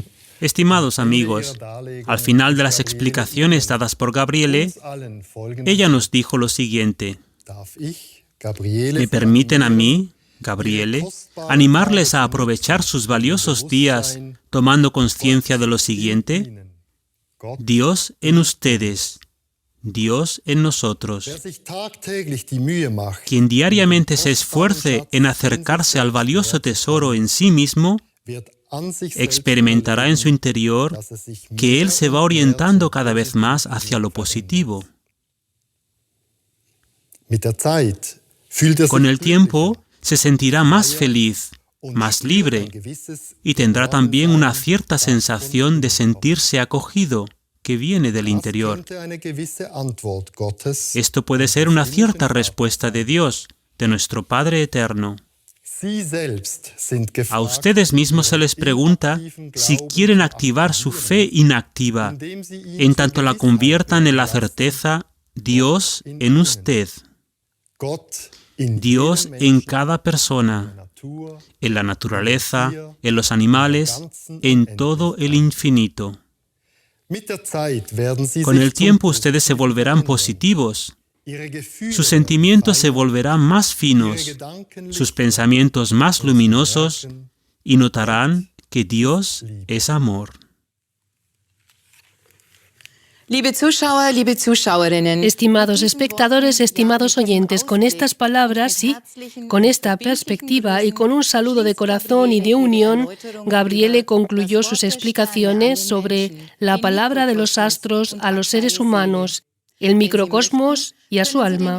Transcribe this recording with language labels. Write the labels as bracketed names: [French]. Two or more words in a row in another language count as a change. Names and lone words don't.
[Spanish] Estimados amigos, al final de las explicaciones dadas por Gabriele, ella nos dijo lo siguiente: ¿me permiten a mí, Gabriele, animarles a aprovechar sus valiosos días tomando conciencia de lo siguiente? Dios en ustedes, Dios en nosotros. [German] Wer sich tagtäglich die Mühe macht, [Spanish] Quien diariamente se esfuerce en acercarse al valioso tesoro en sí mismo, [German] wird an sich selbst [Spanish] experimentará en su interior [German] dass sich [Spanish] que él se va orientando cada vez más hacia lo positivo. [German] mit der Zeit fühlt [Spanish] Con [German] sich [Spanish] el tiempo se sentirá más feliz, más libre, [German] ein gewisses [Spanish] y tendrá también una cierta sensación de sentirse acogido que viene del interior. [German] könnte eine gewisse Antwort Gottes. [Spanish] Esto puede ser una cierta respuesta de Dios, de nuestro Padre eterno. [German] Sie selbst sind [Spanish] A [German] gefragt, [Spanish] ustedes mismos se les pregunta si quieren activar su fe inactiva, [German] indem sie ihn [Spanish] en [German] zur [Spanish] tanto la [German] Gewissheit [Spanish] conviertan en la [German] werden lassen, [Spanish] certeza Dios en usted, [German] Gott in [Spanish] Dios [German] jedem [Spanish] en [German] Menschen, [Spanish] cada persona, [German] Natur, [Spanish] en la naturaleza, en los animales, en todo el infinito. [German] mit der Zeit werden sie [Spanish] Con [German] sich [Spanish] el [German] zum [Spanish] tiempo ustedes se volverán positivos, [German] ihre Gefühle [Spanish] sus sentimientos se [German] werden [Spanish] volverán más [German] ihre [Spanish] finos, [German] Gedanken [Spanish] sus pensamientos más luminosos, y notarán que Dios es amor. [German] Liebe Zuschauer, liebe Zuschauerinnen, [Spanish] Estimados espectadores, estimados oyentes, con estas palabras, sí, con esta perspectiva y con un saludo de corazón y de unión, Gabriele concluyó sus explicaciones sobre la palabra de los astros a los seres humanos, el microcosmos y a su alma.